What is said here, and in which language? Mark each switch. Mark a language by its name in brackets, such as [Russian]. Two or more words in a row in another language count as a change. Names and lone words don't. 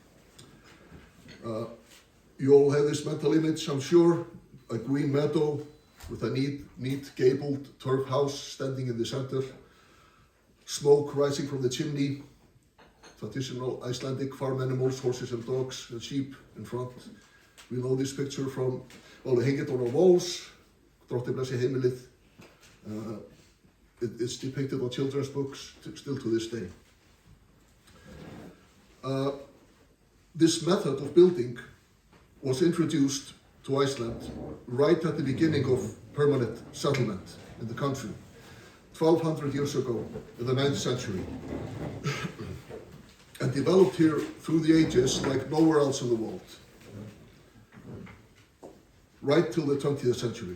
[English] You all have this mental image, I'm sure, a green meadow with a neat gabled turf house standing in the center, smoke rising from the chimney, traditional Icelandic farm animals, horses and dogs and sheep in front. We know this picture from, well, they hang it on our walls, [Icelandic] Drottinn blessi heimilið. [English] It's depicted on children's books still to this day. This method of building was introduced to Iceland right at the beginning of permanent settlement in the country, 1200 years ago in the 9th century, and developed here through the ages like nowhere else in the world, right till the 20th century.